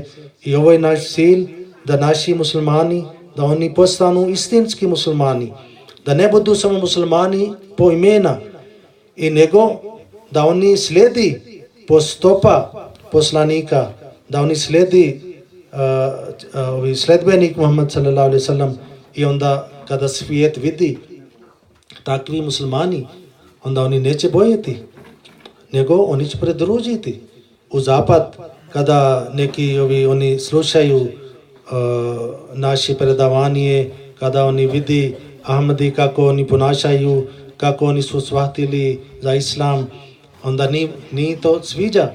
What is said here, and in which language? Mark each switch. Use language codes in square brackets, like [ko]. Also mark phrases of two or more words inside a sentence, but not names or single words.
[bs] I ovo je naš cilj, da naši muslimani, da oni postanu istinski muslimani. Da ne budu samo muslimani po imena, i nego da oni slijedi po stopa poslanika, da oni slijedi sledbenik Muhammad [ar] صلى الله عليه سلم. [bs] I onda kada svijet vidi takvi muslimani, onda oni neće bojati, nego oni će pridružiti. U zapad, kada neki oni slušaju naše predavanje, kada oni vidi Ahmadi kako oni ponašaju, kako oni su shvatili za islam, onda nije to sviđa.